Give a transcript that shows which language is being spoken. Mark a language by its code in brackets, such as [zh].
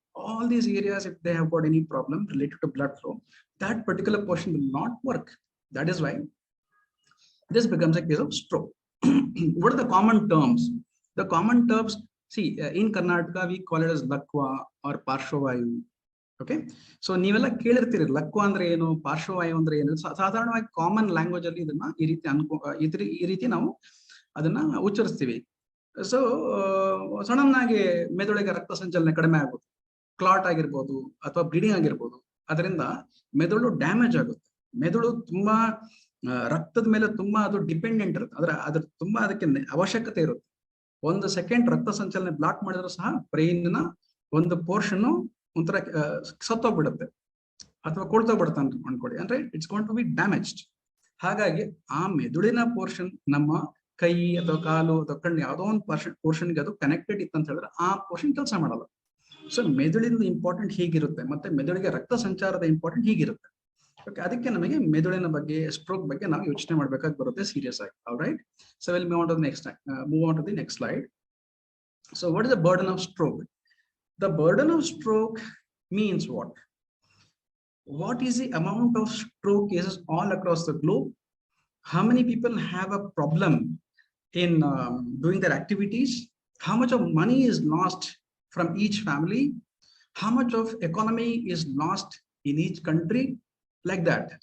[en] All these areas, if they have got any problem related to blood flow, that particular portion will not work. That is why this becomes a case of stroke. What are the common terms? The common terms, see, in Karnataka, we call it as lakwa or parshvavayu. [kn] Okay, so ನೀವೆಲ್ಲ ಕೇಳಿರ್ತೀರಿ ಲಕ್ವ ಅಂದ್ರೆ ಏನು, ಪಾರ್ಶ್ವವಾಯು ಅಂದ್ರೆ ಏನು. ಸಾಧಾರಣವಾಗಿ common language ಅಲ್ಲಿ ಇದನ್ನ ಈ ರೀತಿ ನಾವು ಅದನ್ನ ಉಚ್ಚರಿಸ್ತೀವಿ. ಸೊ ಸಡನ್ ಆಗಿ ಮೆದುಳಿಗೆ ರಕ್ತ ಸಂಚಲನೆ ಕಡಿಮೆ ಆಗುತ್ತೆ, ಕ್ಲಾಟ್ ಆಗಿರ್ಬೋದು ಅಥವಾ ಬ್ಲೀಡಿಂಗ್ ಆಗಿರ್ಬೋದು. ಅದರಿಂದ ಮೆದುಳು ಡ್ಯಾಮೇಜ್ ಆಗುತ್ತೆ. ಮೆದುಳು ತುಂಬಾ ರಕ್ತದ ಮೇಲೆ ತುಂಬಾ ಅದು ಡಿಪೆಂಡೆಂಟ್ ಇರುತ್ತೆ, ಅದ್ರ ತುಂಬಾ ಅದಕ್ಕೆ ಅವಶ್ಯಕತೆ ಇರುತ್ತೆ. 1 ಸೆಕೆಂಡ್ ರಕ್ತ ಸಂಚಲನೆ ಬ್ಲಾಕ್ ಮಾಡಿದ್ರು ಸಹ ಬ್ರೈನ್ ನ ಒಂದು ಪೋರ್ಷನ್ ಒಂಥರ ಸತ್ತೋಗ್ಬಿಡುತ್ತೆ ಅಥವಾ ಕೊಳ್ತೋಗ್ಬಿಡುತ್ತೆ ಅಂತ ಅನ್ಕೊಳ್ಳಿ. ಅಂದ್ರೆ [en] It's going to be damaged. [kn] ಹಾಗಾಗಿ ಆ ಮೆದುಳಿನ ಪೋರ್ಷನ್ ನಮ್ಮ ಕೈ ಅಥವಾ ಕಾಲು ಅಥವಾ ಕಣ್ಣು ಯಾವುದೋ ಒಂದು ಪೋರ್ಷನ್ಗೆ ಅದು ಕನೆಕ್ಟೆಡ್ ಇತ್ತು ಅಂತ ಹೇಳಿದ್ರೆ ಆ ಪೋರ್ಷನ್ ಕೆಲಸ ಮಾಡಲ್ಲ. ಸೊ ಮೆದುಳಿನ ಇಂಪಾರ್ಟೆಂಟ್ ಹೀಗಿರುತ್ತೆ, ಮತ್ತೆ ಮೆದುಳಿಗೆ ರಕ್ತ ಸಂಚಾರದ ಇಂಪಾರ್ಟೆಂಟ್ ಹೀಗಿರುತ್ತೆ. ಓಕೆ, ಅದಕ್ಕೆ ನಮಗೆ ಮೆದುಳಿನ ಬಗ್ಗೆ, ಸ್ಟ್ರೋಕ್ ಬಗ್ಗೆ ನಾವು ಯೋಚನೆ ಮಾಡ್ಬೇಕಾಗಿ ಬರುತ್ತೆ ಸೀರಿಯಸ್ ಆಗಿ. [en] Alright, so will move on to the next slide. So what is the burden of stroke? The burden of stroke means what? What is the amount of stroke cases all across the globe? How many people have a problem in doing their activities? How much of money is lost from each family? How much of economy is lost in each country? Like that.